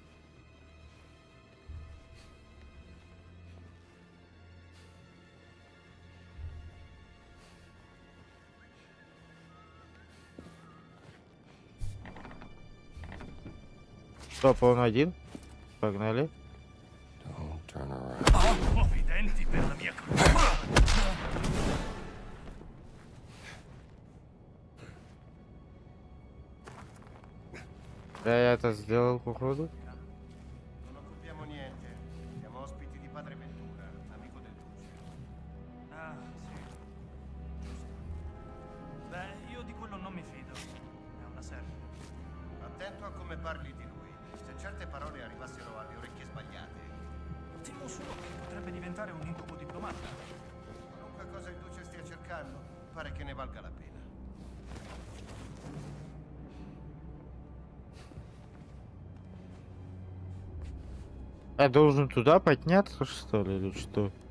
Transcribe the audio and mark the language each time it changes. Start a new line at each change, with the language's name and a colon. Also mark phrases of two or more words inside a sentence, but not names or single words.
Russian: Стоп, он один? Погнали.
English: Don't turn around.
Italian: Nuovi denti per la mia cruda.
Russian: Я это сделал, походу.
Italian: Non occupiamo niente. Siamo ospiti di padre Ventura, amico del duce. Ah, sì. Giusto. Beh, io di quello non mi fido. È una serpe. Attento a come parli di lui. Se certe parole arrivassero alle orecchie sbagliate. Temo solo che potrebbe diventare un incubo diplomatico. Qualunque cosa il duce stia cercando, pare che ne valga la pena.
Russian: Я должен туда подняться, что ли, или что?